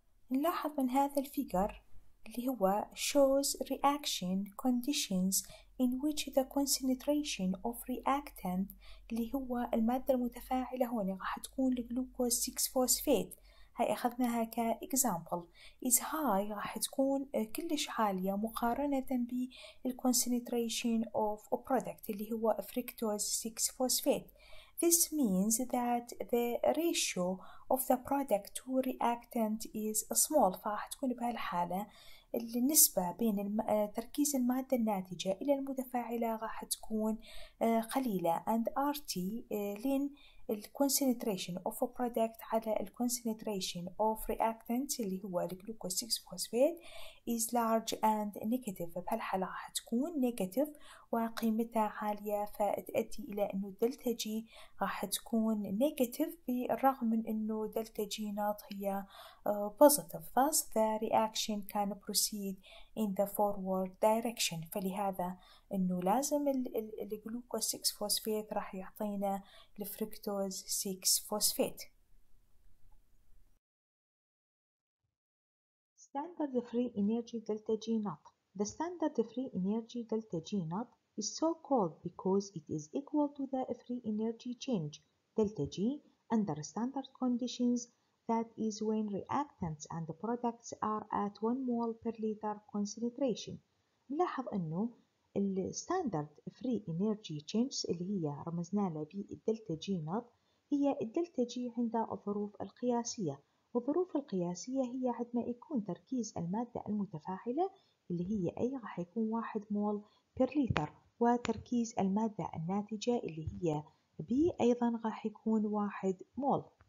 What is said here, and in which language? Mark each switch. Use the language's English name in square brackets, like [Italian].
[Arabic] نلاحظ من هذا الفيجر اللي هو [English] shows reaction conditions in which the concentration of reactant [Arabic] اللي هو المادة المتفاعلة هون راح تكون الجلوكوز 6-phosphate، هاي أخذناها كإكزامبل [English] is high، [Arabic] راح تكون كلش عالية مقارنة بال [English] concentration of product [Arabic] اللي هو fructose 6-phosphate. [English] This means that the ratio of the product to reactant is small، [Arabic] فراح تكون بهالحالة النسبة بين تركيز المادة الناتجة إلى المتفاعلة راح تكون قليلة، [English] and RT لين concentration of a product على concentration of reactant [Arabic] اللي هو الجلوكوز [English] 6-phosphate is large and negative. [Arabic] بهالحالة راح تكون negative وقيمتها عالية، فتؤدي إلى أنه دلتا جي راح تكون negative بالرغم من أنه دلتا جي نوت هي positive. [English] Thus the reaction can proceed in the forward direction. [Arabic] فلهذا أنه لازم الجلوكوز 6-phosphate راح يعطينا الفركتوز 6-phosphate. [English] Standard free energy delta G naught. The standard free energy delta G naught is so called because it is equal to the free energy change delta G under standard conditions, that is when reactants and products are at 1 mole per liter concentration. [Arabic] نلاحظ أنه الستاندرد فري انرجي تشينج اللي هي رمزنا لها بالدلتا جي نوت هي الدلتا جي عند الظروف القياسية، والظروف القياسية هي عندما يكون تركيز المادة المتفاعلة اللي هي A راح يكون 1 مول بير لتر، وتركيز المادة الناتجة اللي هي B أيضا راح يكون 1 مول.